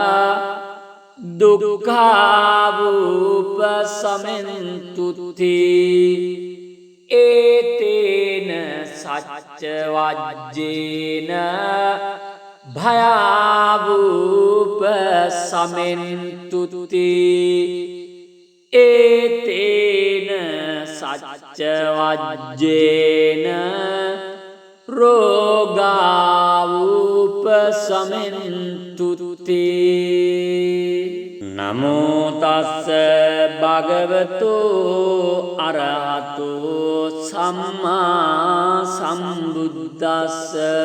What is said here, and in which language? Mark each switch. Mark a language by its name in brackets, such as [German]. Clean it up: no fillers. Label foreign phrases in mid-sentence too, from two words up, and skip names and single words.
[Pali] දුක්ඛාවූප සමෙන්තුති ඒතේන සච්ච වජ්ජේන භයාවූප සමෙන්තුති ඒතේන සච්ච වජ්ජේන රෝගාවූප සමෙන්තුති නමෝ තස්ස භගවතු අරහතු සම්මා සම්බුද්දස්ස